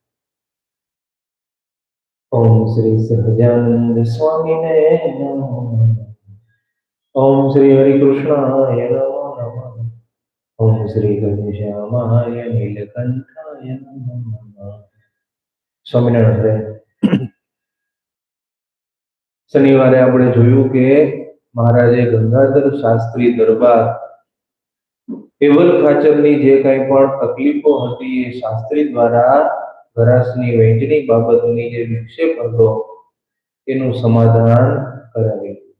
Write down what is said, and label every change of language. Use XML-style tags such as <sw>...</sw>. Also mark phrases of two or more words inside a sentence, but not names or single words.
<sa>ओम श्री सहजानंद स्वामिने नमो नमः। ओम श्री हरिकृष्णाय नमो नमः। ओम श्री घनश्यामाय नीलकंठाय नमो नमः। स्वामिनारायण।</sa> <gu>शनिवारे આપણે જોયું કે મહારાજે ગંગાધર શાસ્ત્રી દરબાર કેવલ ખાચરની જે કંઈ પણ તકલીફો હતી એ શાસ્ત્રી દ્વારા ઘરાસની વહેંચણી બાબતની જે વિક્ષેપ હતો એનું સમાધાન કરાવ્યું।</gu>